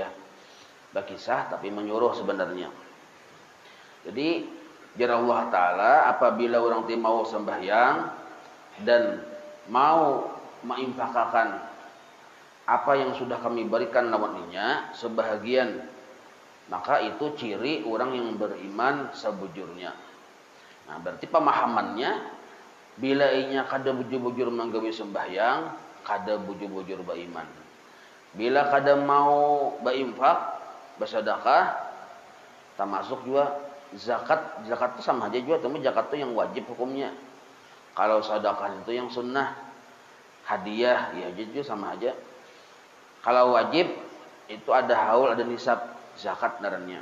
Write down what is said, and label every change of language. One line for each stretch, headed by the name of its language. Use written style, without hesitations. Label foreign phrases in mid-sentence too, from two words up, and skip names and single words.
Indonesian: Berkisah tapi menyuruh sebenarnya. Jadi jar Allah Ta'ala apabila orang itu mau sembahyang dan mau menginfakkan apa yang sudah kami berikan lawannya sebahagian, maka itu ciri orang yang beriman sebujurnya.
Banjar: Nah, berarti pemahamannya bila inya kada bujur-bujur menggawe sembahyang, kada bujur-bujur beriman.
Indonesian: Bila kada mau berinfak, bersedekah, termasuk juga zakat. Zakat itu sama aja juga, tapi zakat itu yang wajib hukumnya. Kalau sedekah itu yang sunnah, hadiah ya juga sama aja. Kalau wajib itu ada haul, ada nisab zakat ngarannya.